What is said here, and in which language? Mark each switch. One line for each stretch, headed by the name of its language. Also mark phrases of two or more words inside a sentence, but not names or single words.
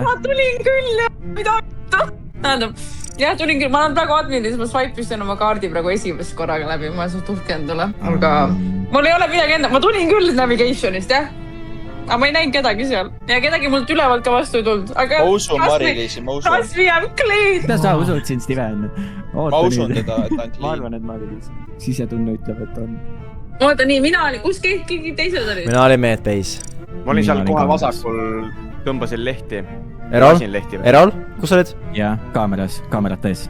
Estonian: Ma tulin küll ja mida tähendab. Jah, tulin küll, ma olen praegu adminis, ma swipe'isin oma kaardi praegu esimest korraga läbi, ma olen suht uhke endale. Aga mul ei ole midagi enda, ma tulin küll navigationist, jah. Aga ma ei näinud kedagi seal. Ja kedagi mult ülevalt ka vastu ei tulnud. Ma usun Mari-Liisi, ma usun.
English: Kas we have clean?
Estonian: Mida sa usud siin, Steven? Ma usun teda, et ainult ma arvan, et Mari-Liis. Sisetunne ütleb, et on. Oota, nii, mina olin, kus keegi teised olid? Mina olin Medbase. Ma olin seal kohe vasakul, tõmbasin lehti. Erol, kus olid? Jah, kaamerat ees.